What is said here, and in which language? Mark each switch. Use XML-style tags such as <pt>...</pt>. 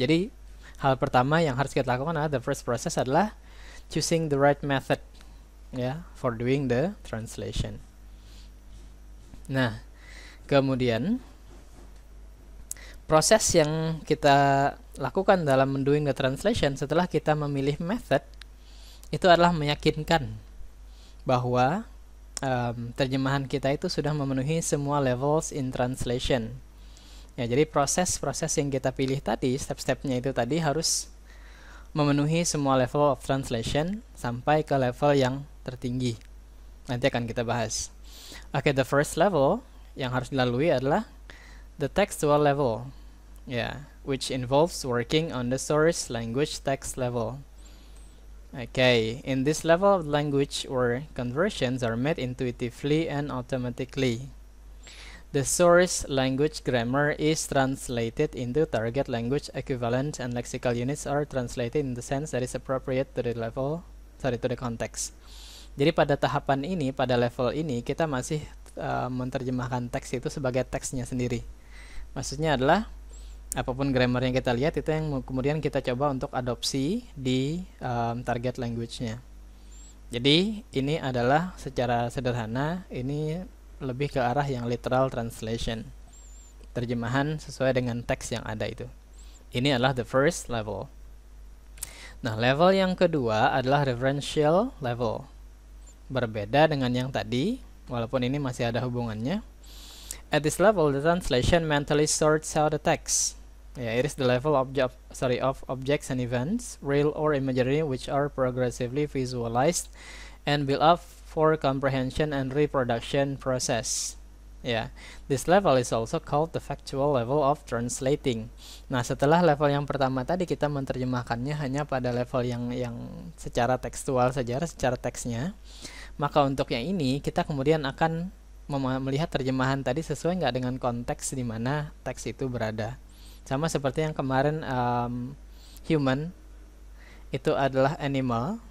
<id>Jadi hal pertama yang harus kita lakukan adalah</id> <en>the first process</en> <id>adalah</id> <en>choosing the right method. ya, for doing the translation.</en> <id>Nah, kemudian proses yang kita lakukan dalam</id> <en>doing the translation</en> <id>setelah kita memilih method itu adalah meyakinkan bahwa terjemahan kita itu sudah memenuhi semua</id> <en>levels in translation.</en> <id>Ya, jadi proses-proses yang kita pilih tadi, step-stepnya itu tadi harus memenuhi semua</id> <en>level of translation</en> <id>sampai ke level yang tertinggi. Nanti akan kita bahas.</id> <en>Oke, the first level</en> <id>yang harus dilalui adalah</id> <en>the textual level. Ya, which involves working on the source language text level. Okay, in this level of language where conversions are made intuitively and automatically. The source language grammar is translated into target language equivalent and lexical units are translated in the sense that is appropriate to the to the context.</en> <id>Jadi pada tahapan ini, pada level ini kita masih menerjemahkan teks itu sebagai teksnya sendiri. Maksudnya adalah apapun grammar yang kita lihat itu yang kemudian kita coba untuk adopsi di target language-nya. Jadi ini adalah secara sederhana ini lebih ke arah yang literal translation, terjemahan sesuai dengan teks yang ada itu. Ini adalah</id> <en>the first level.</en> <id>Nah, level yang kedua adalah referential level. Berbeda dengan yang tadi, walaupun ini masih ada hubungannya.</id> <en>At this level, the translation mentally sorts out the text. Yeah, it is the level of objects and events, real or imaginary, which are progressively visualized and built up for comprehension and reproduction process. Yeah, this level is also called the factual level of translating.</en> <id>Nah, setelah level yang pertama tadi kita menerjemahkannya hanya pada level yang secara tekstual saja, secara teksnya. Maka untuk yang ini kita kemudian akan melihat terjemahan tadi sesuai nggak dengan konteks di mana teks itu berada. Sama seperti yang kemarin human itu adalah animal.</id>